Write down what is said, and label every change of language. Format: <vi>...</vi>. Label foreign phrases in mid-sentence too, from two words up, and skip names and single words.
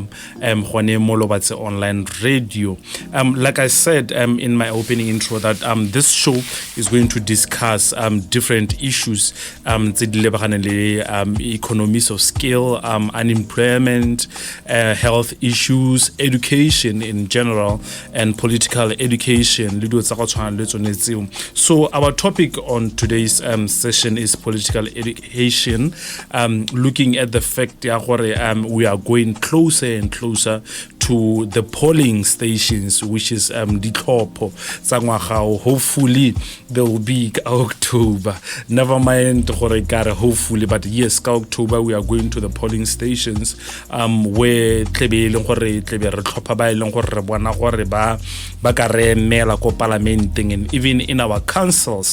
<en>Hone Molobatse online radio. Like I said in my opening intro that this show is going to discuss different issues, economies of scale, unemployment, health issues, education in general, and political education. So our topic on today's session is political education, looking at the fact that we are going closer and closer to the polling stations, which is</en> <tn>Ditlhopho tsa ngwaga.</tn> <en>Hopefully there will be October. Never mind hopefully, but yes, October we are going to the polling stations where and even in our councils.</en>